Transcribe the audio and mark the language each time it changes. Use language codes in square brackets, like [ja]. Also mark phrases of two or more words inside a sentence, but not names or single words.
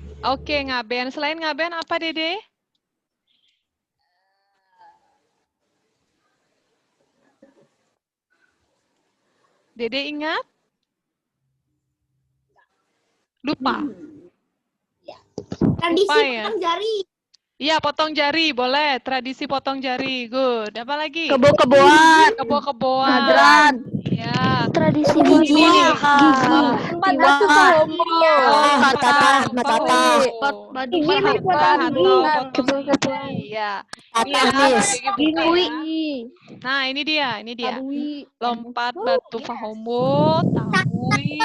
[id] Oke, ngaben. Selain ngaben apa Dede? Dede ingat? Lupa. Tradisi Lupa ya? potong jari. Iya, potong jari, boleh. Tradisi potong jari, good. Apa lagi? Kebo-keboan. Kebo-keboan. Nadran. Ya. Tradisi Gigi. gigi. Tempat batu Pahomo. Oh, Matata. Gigi Miss potong gigi. potong gigi. Ya. Ini ya, Miss. Gigi buka Gini. ya. Nah, ini dia. Tabui. Lompat batu Fahombo, tabui,